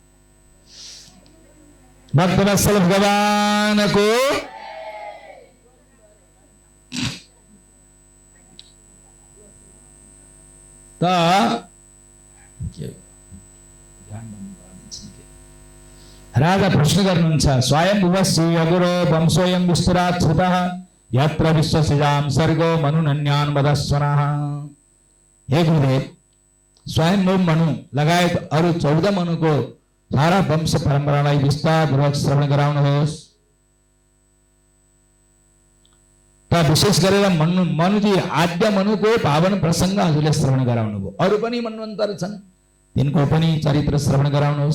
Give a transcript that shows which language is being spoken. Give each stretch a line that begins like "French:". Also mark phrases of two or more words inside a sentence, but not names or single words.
Nepali: भक्तवत्सल भगवानको त राजा प्रश्न गर्नुहुन्छ,
Sanskrit: स्वयंभुव श्रीअगुरो वंशोऽयं विस्तरात् श्रुतः यत्र विश्वसिजां सर्गो मनुनन्यान् वदस्वनः।
Nepali: हे गुरुदेव, स्वयंभू मनु लगायत अरू 14 मनुको सारा वंश परम्परालाई विस्तारपूर्वक श्रवण गराउनुहोस्। त विशेष गरेर मनुजी आद्य मनुको पावन प्रसङ्ग हजुरले श्रवण गराउनुभयो। अरू पनि मन्वन्तर छन्, तिनको पनि चरित्र श्रवण गराउनुहोस्।